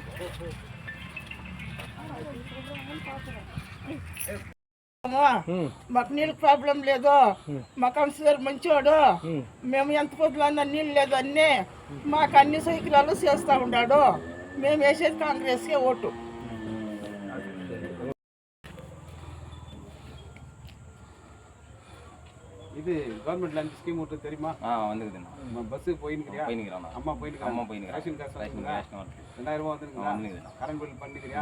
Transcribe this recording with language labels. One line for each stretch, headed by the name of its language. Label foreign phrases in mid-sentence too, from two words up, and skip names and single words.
Telugu: మాకు నీళ్ళకి ప్రాబ్లం లేదు, మా కౌన్సిలర్ మంచోడు, మేము ఎంత పొద్దులన్నా నీళ్ళు లేదు అన్నీ మాకు అన్ని సౌకర్యాలు చేస్తూ ఉన్నాడు. మేము వేసేది కాంగ్రెస్కే ఓటు.
Tamil: இது
English: government lunch scheme
Tamil: விட்டு தெரியுமா? வந்துக்குதுண்ணா. பஸ்ஸு போயின்னுக்கிறியா? அம்மா போயின்னுக்கிறா. ரேஷன் காசு 2000 ரூபா வந்துருக்குங்களா?
English: current bill
Tamil: பண்ணிக்கிறியா?